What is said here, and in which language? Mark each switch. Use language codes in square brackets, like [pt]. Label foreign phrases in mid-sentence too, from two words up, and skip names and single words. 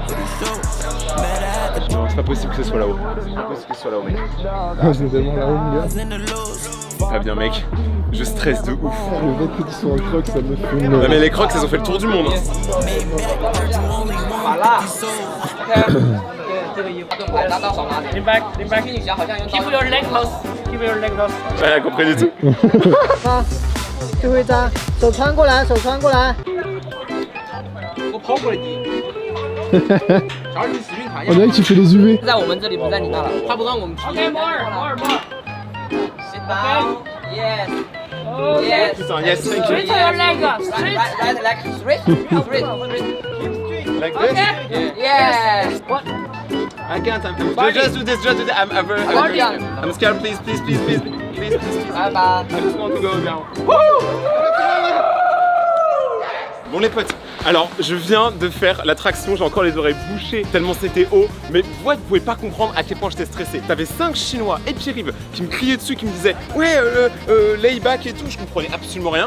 [fr] Non, c'est pas possible que ce soit là-haut. C'est pas possible que ce soit là-haut, mec. Ah, je l'ai tellement là-haut, mon gars. Pas bien, mec. Je stresse de ouf. Le fait que tu sois en crocs, ça me fait une... Non, mais les crocs, elles ont fait le tour du monde. Voilà. [en] Keep your leg close. Keep your leg close. [fr] Elle a compris du tout. [zh] 最后一张，手穿过来，手穿过来。我跑过来你。乔治，你使劲弹一 [fr] On [zh] 下。 [fr] dirait que tu fais les UV. [zh] 在我们这里，不在你那了。他不让我们踢。 [en] OK, more. Sit down. Yes. Yes. Putain, yes, thank you. Straight your leg. Right leg straight. Straight. Like this? Yes. What? I can't. Just do this. I'm scared. Please. Bye bye. I just want to go down. [fr] Bon les potes, alors je viens de faire l'attraction, j'ai encore les oreilles bouchées tellement c'était haut, mais vous pouvez pas comprendre à quel point j'étais stressé. T'avais 5 Chinois et Pierre-Yves qui me criaient dessus, qui me disaient ouais [en] lay back [fr] et tout, je comprenais absolument rien.